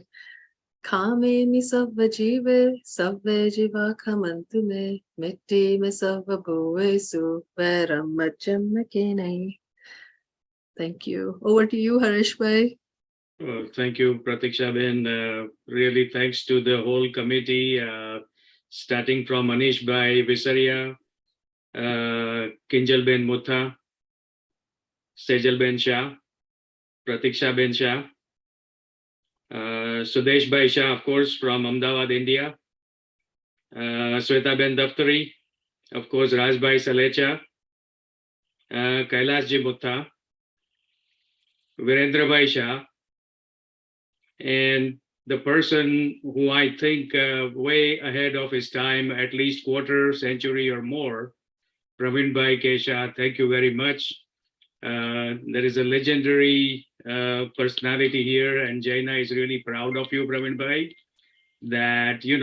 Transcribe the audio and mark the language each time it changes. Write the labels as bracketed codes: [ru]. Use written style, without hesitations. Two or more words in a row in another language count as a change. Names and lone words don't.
[pra] Kamemi savva jiva kamantu me, mitti me savva bhuve su, veram majam kenai. [en] Thank you. Over to you, Harish bhai. Thank you, Pratiksha Ben. Really thanks to the whole committee, starting from Manish bhai Visaria, Kinjal Ben Mutha, Sejal Ben Shah, Pratiksha Ben Shah, Sudesh Bhai Shah, of course, from Ahmedabad, India, Sweta Ben Daftari, of course, Raj Bhai Salecha, Kailash Ji Mutha, Virendra Bhai Shah, and the person who I think way ahead of his time, at least quarter century or more, Praveen Bhai Kesha, thank you very much. There is a legendary personality here, and Jaina is really proud of you, Praveen Bhai, that,